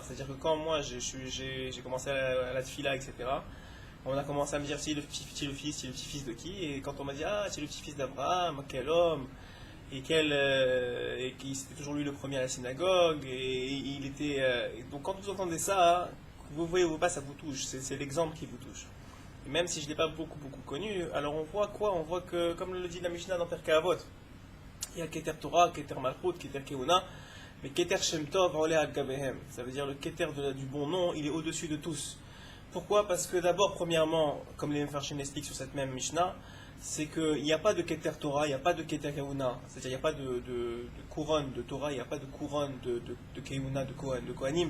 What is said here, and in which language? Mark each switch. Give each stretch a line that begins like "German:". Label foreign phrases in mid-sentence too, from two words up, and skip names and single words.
French: C'est-à-dire que quand moi j'ai commencé à la tfila, etc., on a commencé à me dire c'est le petit-fils de qui, et quand on m'a dit c'est le petit-fils d'Abraham, quel homme, et qui c'était toujours lui le premier à la synagogue, et il était donc quand vous entendez ça, vous voyez ou pas, ça vous touche, c'est l'exemple qui vous touche. Et même si je ne l'ai pas beaucoup connu, alors on voit quoi? On voit que, comme le dit la Mishnah dans Pirkei Avot, Il y a
Hebrew: כתר תורה, כתר מלכות, כתר כהונה,
French: mais
Hebrew: כתר שם טוב עולה על גביהן.
French: Ça veut dire le Keter du bon nom, il est au-dessus de tous. Pourquoi? Parce que d'abord, premièrement, comme les Mefarshim l'expliquent sur cette même Mishnah, c'est qu'il n'y a pas de
Hebrew: כתר תורה,
French: il n'y a pas de
Hebrew: כתר כהונה.
French: C'est-à-dire il n'y a pas de couronne de Torah, il n'y a pas de couronne de Keuna, de Kohanim.